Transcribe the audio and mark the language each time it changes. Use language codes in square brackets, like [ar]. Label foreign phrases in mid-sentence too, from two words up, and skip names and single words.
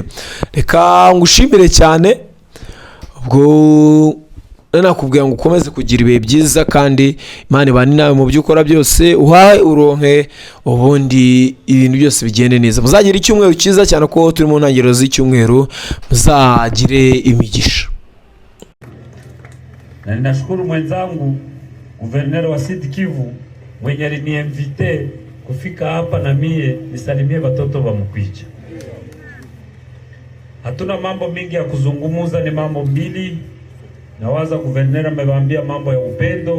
[rw] Reka ngushimire cyane, ubwo nakubwira ngo ukomeze kugira ibihe byiza kandi Imana ibane nawe mu byo ukora byose, uhahe uronke, ubundi ibintu byose bigende neza. Muzagire icyumweru cyiza cyane ko turi mu ntangiriro z'icyumweru, muzagire imigisha. [sw] Na ninashukuru mwenzangu Guverneri wa Sud Kivu mwenye aliniinvite kufika hapa na mie nisalimie watoto wa Mkwicha. Hatuna mambo mingi ya kuzungumuza, ni mambo mbili. Nawaza guvernera amewaambia mambo ya upendo.